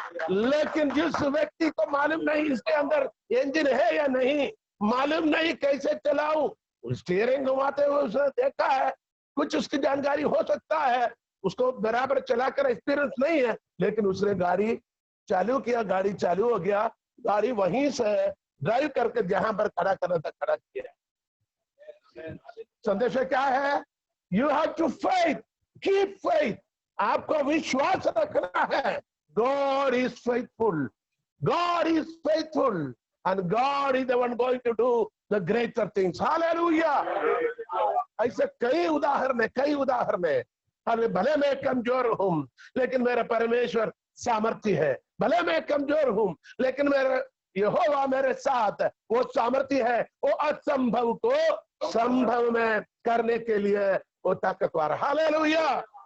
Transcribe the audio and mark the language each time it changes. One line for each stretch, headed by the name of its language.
Hindi: लेकिन जिस व्यक्ति को मालूम नहीं इसके अंदर इंजन है या नहीं, मालूम नहीं कैसे चलाऊं, स्टीयरिंग घुमाते हुए उसने देखा है, कुछ उसकी जानकारी हो सकता है, उसको बराबर चलाकर एक्सपीरियंस नहीं है, लेकिन उसने गाड़ी चालू किया, गाड़ी चालू हो गया, गाड़ी वहीं से ड्राइव करके जहां पर खड़ा करना था खड़ा किया। संदेश क्या है?
English: you have to faith, keep faith,
Hindi: आपको विश्वास रखना है।
English: God is faithful, God is faithful and God is the one going to do the greater things.
Hindi: Hallelujah. ऐसे कई उदाहरण है। भले मैं कमजोर हूं लेकिन मेरा परमेश्वर सामर्थ्य है, भले मैं कमजोर हूं लेकिन मेरा यहोवा मेरे साथ, वो सामर्थ्य है, वो असंभव को संभव में करने के लिए वो ताकतवर। हालेलुया।